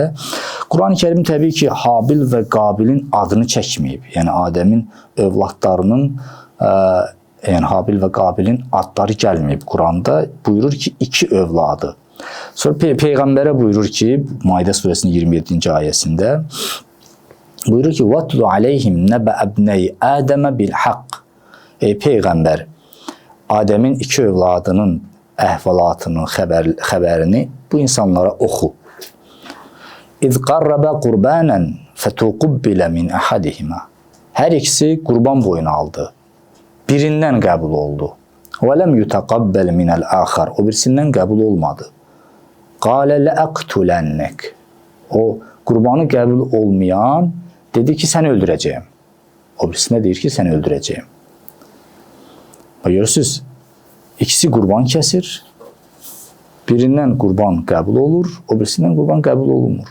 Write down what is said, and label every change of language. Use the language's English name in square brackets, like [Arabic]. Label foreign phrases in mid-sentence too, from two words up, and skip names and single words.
[Azerbaijani] Quran-ı Kərim təbii ki, Habil və Qabilin adını çəkməyib. Yəni, Adəmin övladlarının, yəni Habil və Qabilin adları gəlməyib Quranda. Buyurur ki, iki övladı. Sonra Peyğəmbərə buyurur ki, Maidə surəsinin 27-ci ayəsində buyurur ki, [Arabic] وَاتْلُ عَلَيْهِمْ نَبَأَ ابْنَيْ آدَمَ بِالْحَقِّ. [Azerbaijani] Ey Peyğəmbər, Adəmin iki övladının əhvalatının xəbərini bu insanlara oxu. [Arabic] اِذْ قَرَّبَ قُرْبَانًا فَتُقُبِّلَ مِنْ أَحَدِهِمَا. [Azerbaijani] Hər ikisi qurban boyunu aldı. Birindən qəbul oldu. [Arabic] وَلَمْ يُتَقَبَّلْ مِنَ الْآخَرِ. [Azerbaijani] O birisindən qəbul olmadı. [Arabic] قَالَ لَأَقْتُلَنَّكَ. [Azerbaijani] O qurbanı qəbul olmayan dedi ki, səni öldürəcəyim. O birisinə deyir ki, səni öldürəcəyim. Görürsünüz, ikisi qurban kəsir, birindən qurban qəbul olur, o birisindən qurban qəbul olunmur.